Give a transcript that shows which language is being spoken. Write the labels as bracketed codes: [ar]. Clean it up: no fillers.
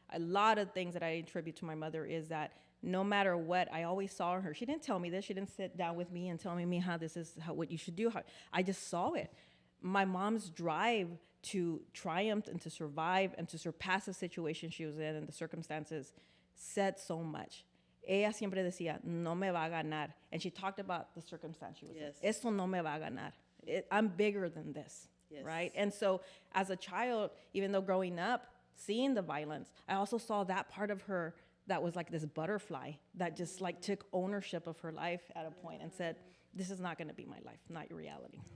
[en] A lot of things that I attribute to my mother is that no matter what, I always saw her. She didn't tell me this. She didn't sit down with me and tell me, Mija, this is what you should do. I just saw it. My mom's drive to triumph and to survive and to surpass the situation she was in and the circumstances said so much. [es] Ella siempre decía, no me va a ganar. [en] And she talked about the circumstance she was in. [es] Esto no me va a ganar. [en] I'm bigger than this. Yes. Right? And so as a child, even though growing up, seeing the violence, I also saw that part of her that was like this butterfly that just like took ownership of her life at a point and said, this is not going to be my life, not your reality.